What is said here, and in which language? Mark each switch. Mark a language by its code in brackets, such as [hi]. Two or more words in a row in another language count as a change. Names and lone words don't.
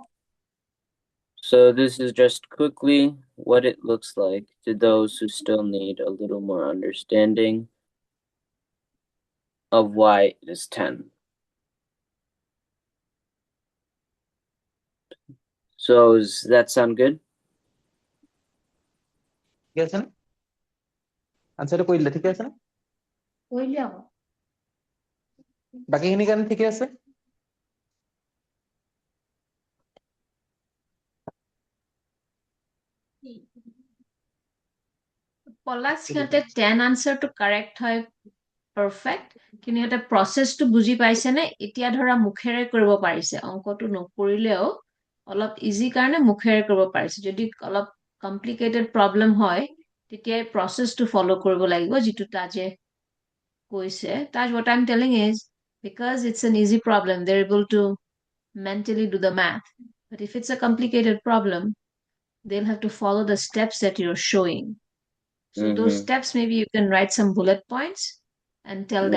[en] So this is just quickly what it looks like to those who still need a little more understanding of why it is 10. So does that sound good? [bn] ঠিক আছে না আনসারটা কইলে ঠিক আছে না [as] কইলে আকৌ বাকিখিনি কাৰণে ঠিকে আছে পলাশ সিহঁতে 10 আনসাৰটো কাৰেক্ট হয় পাৰফেক্ট কিন্তু সিহঁতে প্ৰচেছটো বুজি পাইছে নে এতিয়া ধৰা মুখেৰে কৰিব পাৰিছে অংকটো নকৰিলেও অলপ ইজি কাৰণে মুখেৰে কৰিব পাৰিছে যদি অলপ কমপ্লিকেটেড প্ৰবলেম হয় তেতিয়া প্ৰচেছটো ফলো কৰিব লাগিব যিটো তাজে কৈছে [en] Taj, what I'm telling is because it's an easy problem they're able to mentally do the math but if it's a complicated problem they'll have to follow the steps that you're showing so those steps maybe you can write some bullet points and tell Yeah.